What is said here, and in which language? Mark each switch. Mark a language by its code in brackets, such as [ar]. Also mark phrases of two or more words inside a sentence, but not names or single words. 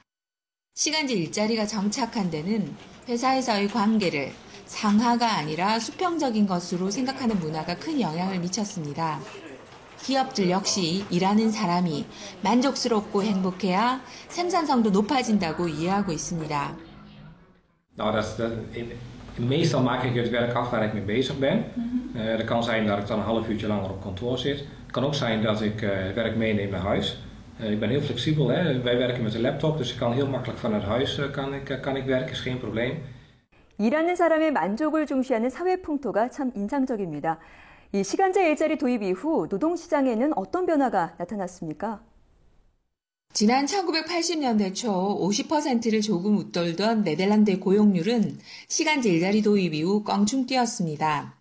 [ko] 시간제 일자리가 정착한 데는 회사에서의 관계를 상하가 아니라 수평적인 것으로 생각하는 문화가 큰 영향을 미쳤습니다. 기업들 역시 일하는 사람이 만족스럽고 행복해야 생산성도 높아진다고 이해하고 있습니다. [nl] Meestal maak ik het werk af waar ik mee bezig ben. Dat kan zijn dat ik dan een half uurtje langer op kantoor zit. Het kan ook zijn dat ik het werk meeneem naar huis. Ik ben heel flexibel. Hè. Wij werken met een laptop, dus ik kan heel makkelijk vanuit huis kan ik werken, is geen probleem. [ko] 일하는 사람의 만족을 중시하는 사회 풍토가 참 인상적입니다. 이 시간제 일자리 도입 이후 노동시장에는 어떤 변화가 나타났습니까? 지난 1980년대 초 50%를 조금 웃돌던 네덜란드의 고용률은 시간제 일자리 도입 이후 껑충 뛰었습니다.